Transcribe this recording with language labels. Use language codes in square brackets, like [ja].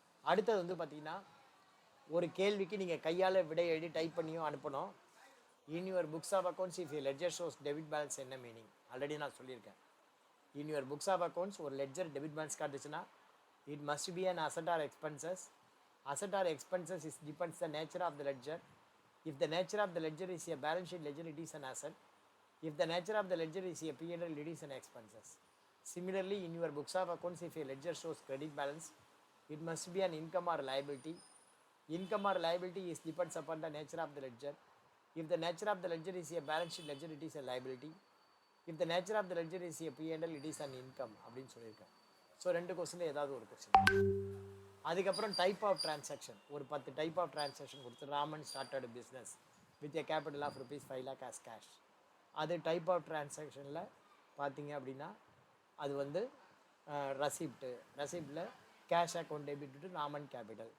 [ta] அடுத்தது வந்து பார்த்தீங்கன்னா ஒரு கேள்விக்கு நீங்கள் கையால் விடை எழுதி டைப் பண்ணியும் அனுப்பணும். [en] in your books of accounts if you ledger shows debit balance [ta] என்ன மீனிங் ஆல்ரெடி நான் சொல்லியிருக்கேன். [en] in your books of accounts [ta] ஒரு ledger debit balance காட்டுச்சுன்னா [en] It must be an asset or expenses. Asset or expenses is depends the nature of the ledger. If the nature of the ledger is a balance sheet ledger, it is an asset. If the nature of the ledger is a P&L, it is an expenses. Similarly, in your books of accounts, if a ledger shows credit balance, it must be an income or liability. Income or liability is depends upon the nature of the ledger. If the nature of the ledger is a balance sheet ledger, it is a liability. If the nature of the ledger is a P&L, it is an income. [ta] அப்படின்னு சொல்லியிருக்கேன். So 2 கொஸ்டினில் ஏதாவது ஒரு question. அதுக்கப்புறம் type of transaction, ஒரு 10 type of transaction கொடுத்து [en] Raman started business with a capital of ₹5 lakh as cash. [ta] அது type of டிரான்சாக்ஷனில் பார்த்தீங்க அப்படின்னா அது வந்து ரசிப்டில் [en] Cash account debit to Raman capital.